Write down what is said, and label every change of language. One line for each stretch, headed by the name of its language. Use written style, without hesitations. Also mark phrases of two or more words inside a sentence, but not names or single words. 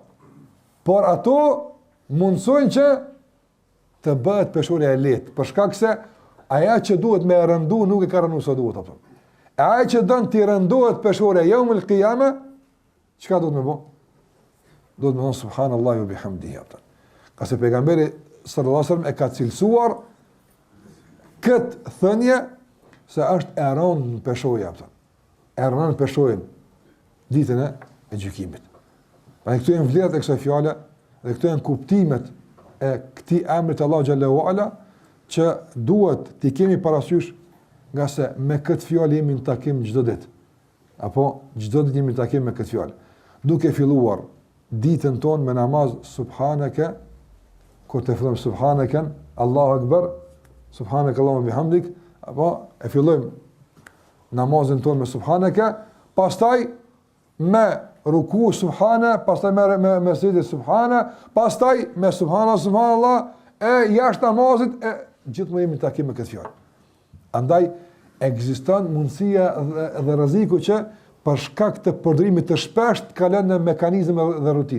Albanian: Por ato mundsojnë që të bëhet peshorja e lehtë, për shkak se aja që duhet me rëndu nuk e ka rëndu sa duhet ato. E aja që don të rëndohet peshorja
Arabic: يوم القيامة,
Albanian: çka duhet me bë? Duhet me thonë
Arabic: سبحان الله وبحمده
Albanian: ato. Ka se pejgamberi
Arabic: صلى الله عليه وسلم
Albanian: e ka cilësuar këtë thënie se është e rënë në peshorja ato. E rënë në peshorjen ditën e gjykimit. Pra këtu janë vlerat e kësaj fjale dhe këtu janë kuptimet e këtij emrit Allah
Arabic: جل وعلا
Albanian: që duhet t'i kemi parasysh, nga se me këtë fjalë jemi në takim çdo ditë. Apo çdo ditë jemi në takim me këtë fjalë. Duke filluar ditën tonë me namaz subhanaka, kur të fillojmë subhanaka,
Arabic: الله أكبر, سبحانك اللهم بحمدك,
Albanian: apo e fillojmë namazin tonë me subhanaka, pastaj me ruku subhana, pastaj me sejde subhana, pastaj me subhanallah, e jashtë namazit, e gjithmonë jemi në takim me këtë fjalë. Andaj ekziston mundësia dhe rreziku që për shkak të përdorimit të shpeshtë kalon në mekanizëm dhe rutinë.